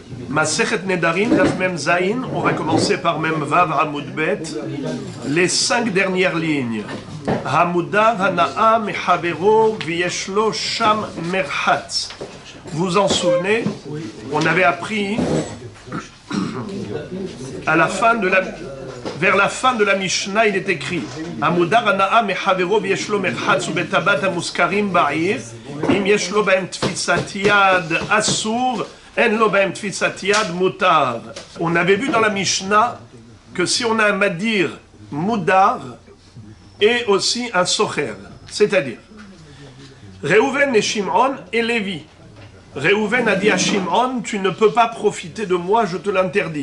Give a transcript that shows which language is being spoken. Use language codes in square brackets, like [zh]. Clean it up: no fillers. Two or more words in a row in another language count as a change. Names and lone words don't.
[he] מסכת נדרים, דף מם זין, [fr] on va commencer par [he] מם וו עמוד ב, [fr] les 5 dernières lignes. [he] המודר הנאה מחבירו ויש לו שם מרחץ. [fr] Vous en souvenez, on avait appris à la fin de vers la fin de la Mishnah, il est écrit [he] המודר הנאה מחבירו ויש לו מרחץ ובית הבד מושכרים בעיר אם יש לו בהם תפיסת יד אסור. [fr] On avait vu dans la Mishnah que si on a un [he] מדיר מודר [fr] et aussi un socher, c'est-à-dire Reuven et Shimon et Lévi. Reuven a dit à Shimon, tu ne peux pas profiter de moi, je te l'interdis.